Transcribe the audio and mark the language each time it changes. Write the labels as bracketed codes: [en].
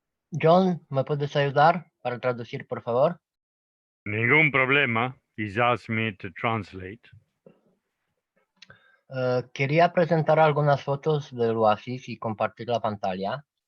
[es] John, ¿me puedes ayudar para traducir, por favor? Ningún problema. [en] He's asked me to translate. [es] Quería presentar algunas fotos del oasis y compartir la pantalla.